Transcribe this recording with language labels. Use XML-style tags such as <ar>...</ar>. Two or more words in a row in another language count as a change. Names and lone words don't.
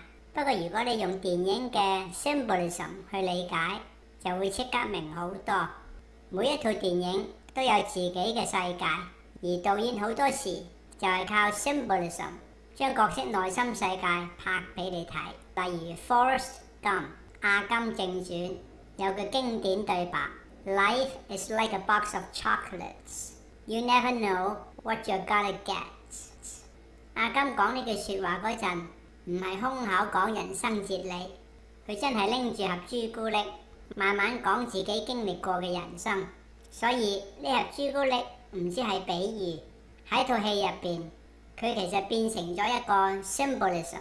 <yue>不過如果你用電影嘅 symbolism 去理解，就會即刻明好多。每一套電影都有自己嘅世界，而導演好多時就係靠 symbolism 將角色內心世界拍俾你睇。例如 Forrest Gump 阿金正傳有句經典對白 ：</yue> <en>Life is like a box of chocolates. You never know what you're gonna get。</en> <yue>阿金講呢句説話嗰陣，唔係空口講人生哲理，佢真係拎住盒朱古力，慢慢講自己經歷過嘅人生。所以呢盒朱古力唔知係比喻，喺套戲入邊，佢其實變成咗一個 symbolism。</yue>